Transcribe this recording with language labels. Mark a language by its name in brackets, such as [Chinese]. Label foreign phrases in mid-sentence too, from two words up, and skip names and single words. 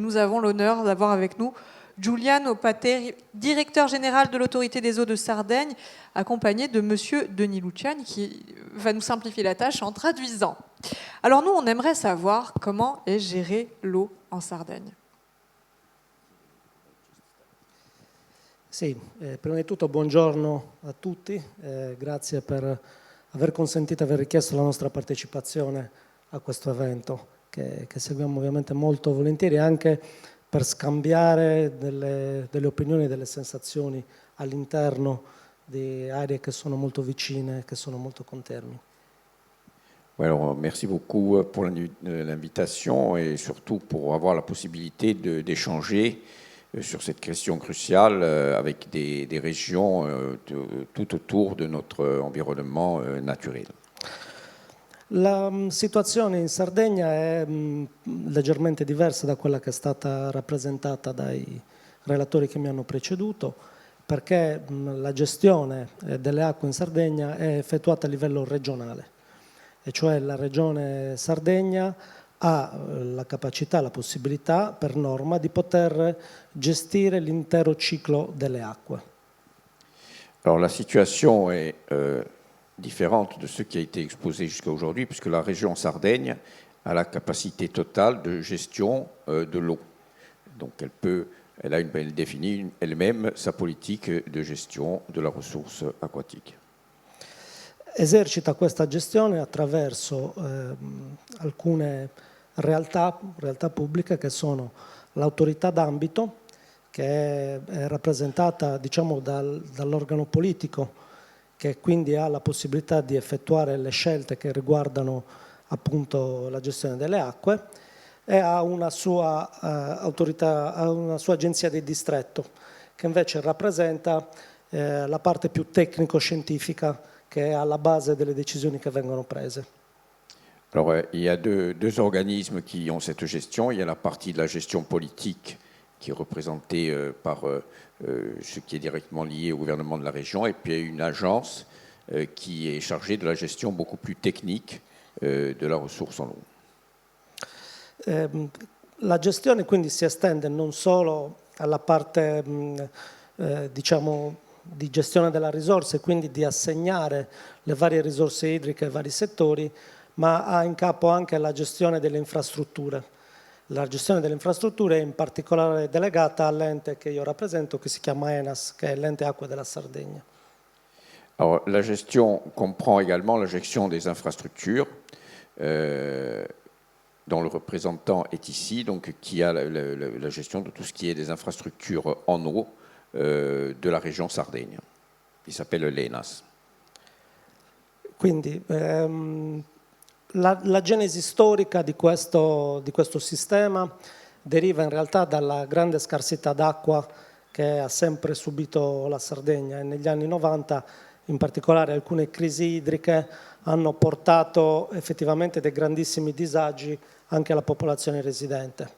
[French] Et nous avons l'honneur d'avoir avec nous Giuliano Pateri, directeur général de l'autorité des eaux de Sardaigne, accompagné de monsieur Denis Luciani, qui va nous simplifier la tâche en traduisant. Alors nous, on aimerait savoir comment est gérée l'eau en Sardaigne. [Italian] Sì, prima di tutto buongiorno a tutti, grazie per aver consentito e aver richiesto la nostra partecipazione a questo evento che seguiamo ovviamente molto volentieri anche per scambiare delle opinioni e delle sensazioni all'interno di aree che sono molto vicine, che sono molto contermini. [French] Alors, merci beaucoup pour l'invitation et surtout pour avoir la possibilité d'échanger sur cette question cruciale avec des régions tout autour de notre environnement naturel. [Italian] La situazione in Sardegna è leggermente diversa da quella che è stata rappresentata dai relatori che mi hanno preceduto, perché la gestione delle acque in Sardegna è effettuata a livello regionale, e cioè la regione Sardegna ha la capacità, la possibilità per norma di poter gestire l'intero ciclo delle acque. [French] Alors la situation est différente de ce qui a été exposé jusqu'à aujourd'hui, puisque la région Sardaigne a la capacité totale de gestion de l'eau. Donc elle définit elle-même sa politique de gestion de la ressource aquatique. [Italian] Esercita questa gestione attraverso alcune realtà pubbliche che sono l'autorità d'ambito, che è rappresentata diciamo dall'organo politico, che quindi ha la possibilità di effettuare le scelte che riguardano appunto la gestione delle acque, e ha una sua autorità, ha una sua agenzia di distretto, che invece rappresenta la parte più tecnico-scientifica che è alla base delle decisioni che vengono prese. [French] Alors, il y a deux organismes qui ont cette gestion. Il y a la partie de la gestion politique qui est représentée par ce qui est directement lié au gouvernement de la région, et puis il y a une agence qui est chargée de la gestion beaucoup plus technique de la ressource en eau. [Italian] La gestione quindi si estende non solo alla parte diciamo di gestione della risorsa, e quindi di assegnare le varie risorse idriche ai vari settori, ma ha in capo anche la gestione delle infrastrutture. La gestione delle infrastrutture è in particolare delegata all'ente che io rappresento, che si chiama ENAS, che è l'ente acque della Sardegna. [French] Alors, la gestion comprend également la gestion des infrastructures, dont le représentant est ici, donc qui a la gestion de tout ce qui est des infrastructures en eau de la région Sardaigne. Il s'appelle l'ENAS. [Italian] Quindi la genesi storica di questo sistema deriva in realtà dalla grande scarsità d'acqua che ha sempre subito la Sardegna, e negli anni 90 in particolare alcune crisi idriche hanno portato effettivamente dei grandissimi disagi anche alla popolazione residente.